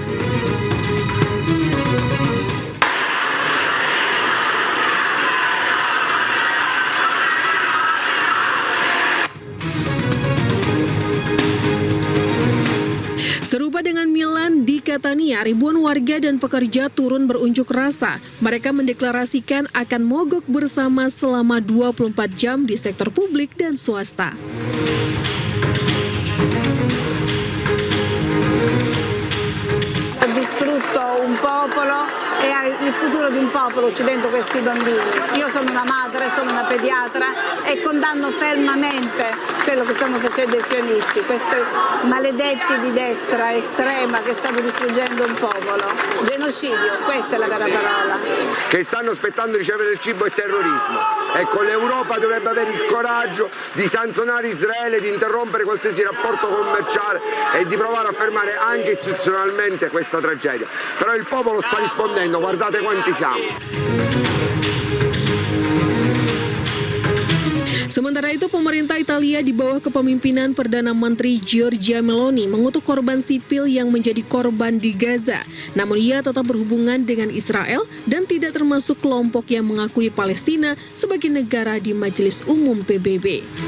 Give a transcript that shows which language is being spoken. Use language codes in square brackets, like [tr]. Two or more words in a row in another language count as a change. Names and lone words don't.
[id] Serupa dengan Milan di Catania, ribuan warga dan pekerja turun berunjuk rasa. Mereka mendeklarasikan akan mogok bersama selama 24 jam di sektor publik dan swasta. [it] Ha distrutto un popolo e il futuro di un popolo c'è dentro questi bambini. Io sono una madre, sono una pediatra e condanno fermamente quello che stanno facendo i sionisti, questi maledetti di destra estrema che stanno distruggendo un popolo. Genocidio, questa è la vera parola. Che stanno aspettando di ricevere il cibo e terrorismo. Ecco, l'Europa dovrebbe avere il coraggio di sanzionare Israele, di interrompere qualsiasi rapporto commerciale e di provare a fermare anche istituzionalmente questa tragedia. Però il popolo sta rispondendo, guardate quanti siamo. [id] Sementara itu, pemerintah Italia di bawah kepemimpinan Perdana Menteri Giorgia Meloni mengutuk korban sipil yang menjadi korban di Gaza. Namun ia tetap berhubungan dengan Israel dan tidak termasuk kelompok yang mengakui Palestina sebagai negara di Majelis Umum PBB.